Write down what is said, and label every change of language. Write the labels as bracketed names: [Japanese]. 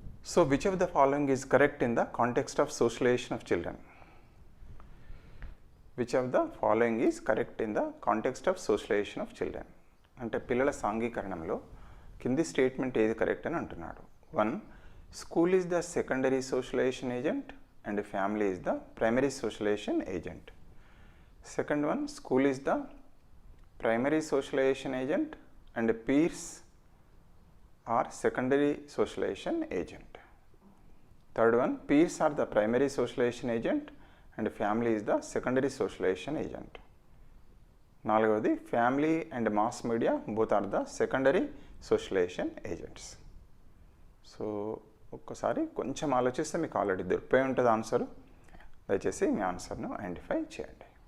[English] So which of the following is correct in the context of socialization of children? Which of the following is correct in the context of socialization of children? [Telugu] అంటే పిల్లల సాంఘీకరణంలో కింది statement ఏది correct అని అంటున్నాడు. 1. [English] School is the secondary socialization agent and family is the primary socialization agent. Second one, school is the primary socialization agent and peers are secondary socialization agent. Third one, peers are the primary socialization agent and family is the secondary socialization agent. నాలుగవది family and mass media both are the secondary socialisation agents. [Telugu] So ఒక్కసారి కొంచెం ఆలోచిస్తే మీకు already దొరికిపోయి ఉంటుంది answer. దయచేసి మీ ఆన్సర్ను identify చేయండి.